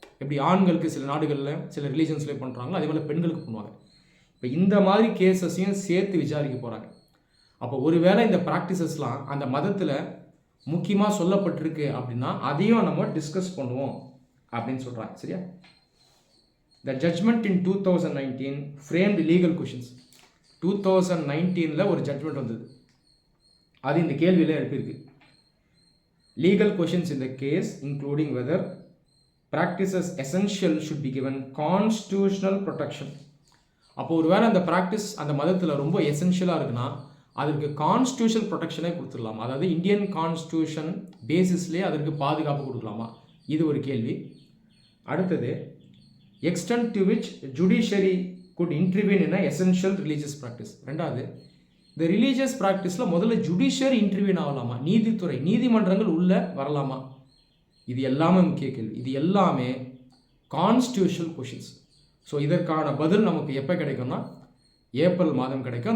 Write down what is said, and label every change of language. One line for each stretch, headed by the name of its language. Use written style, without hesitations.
Tamil: எப்படி ஆண்களுக்கு சில நாடுகளில் சில ரிலீஜன்ஸ்லேயே பண்ணுறாங்களோ அதே போல் பெண்களுக்கு பண்ணுவாங்க. இப்போ இந்த மாதிரி கேசஸையும் சேர்த்து விசாரிக்க போகிறாங்க. அப்போ ஒருவேளை இந்த ப்ராக்டிசஸ்லாம் அந்த மதத்தில் முக்கியமாக சொல்லப்பட்டிருக்கு அப்படின்னா அதையும் நம்ம டிஸ்கஸ் பண்ணுவோம் அப்படின்னு சொல்கிறாங்க. சரியா.
English: The judgment in 2019 framed legal questions.
Tamil: 2019 ஒரு ஜட்ஜ்மெண்ட் வந்தது, அது இந்த கேள்வியில் எழுப்பியிருக்கு.
English: Legal questions in the case including whether practices essential should be given constitutional protection.
Tamil: அப்போ ஒரு வேளை அந்த ப்ராக்டிஸ் அந்த மதத்தில் ரொம்ப எசென்ஷியலாக இருக்குன்னா அதற்கு கான்ஸ்டியூஷனல் ப்ரொடெக்ஷனே கொடுத்துடலாமா, அதாவது இந்தியன் கான்ஸ்டியூஷன் பேசிஸ்லேயே அதற்கு பாதுகாப்பு கொடுக்கலாமா, இது ஒரு கேள்வி.
English: அடுத்தது extent to which judiciary could intervene in a essential religious practice.
Tamil: ரெண்டாவது, இந்த ரிலீஜியஸ் ப்ராக்டிஸில் முதல்ல ஜுடிஷியரி இன்டர்வியூன் ஆகலாமா, நீதித்துறை, நீதிமன்றங்கள் உள்ளே வரலாமா, இது எல்லாமே முக்கிய கேள்வி. இது எல்லாமே கான்ஸ்டியூஷனல் கொஷின்ஸ். ஸோ இதற்கான பதில் நமக்கு எப்போ கிடைக்கும்னா ஏப்ரல் மாதம் கிடைக்கும்.